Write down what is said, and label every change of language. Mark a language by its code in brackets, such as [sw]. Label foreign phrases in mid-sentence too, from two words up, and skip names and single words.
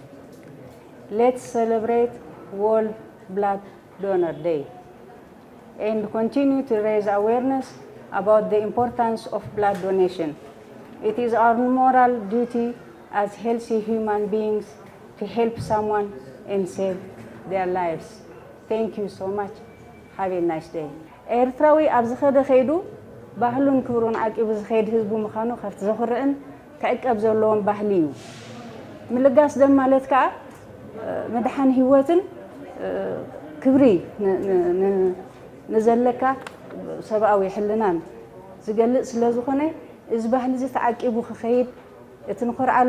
[en] Let's celebrate World Blood Donor Day and continue to raise awareness about the importance of blood donation. It is our moral duty as healthy human beings to help someone and save their lives. Thank you so much. Have a nice day. [ti] ኤርትራዊ ኣብ ዝኸደ ኸይዱ ባህሉን ክብሩን ዓቂቡ ዝኸይድ ህዝቡ ምዃኑ ካብቲ ዘኽርዕን ክዕቀብ ዘለዎም ባህሊ እዩ። ምልጋስ ደም ማለት ከዓ መድሓን ህይወትን ክብሪ ንዘለካ ሰብኣዊ ሕልናን ዝገልጽ ስለ ዝኾነ እዚ ባህሊ እዚ ተዓቂቡ ክኸይድ እቲ ንኽርዓሉ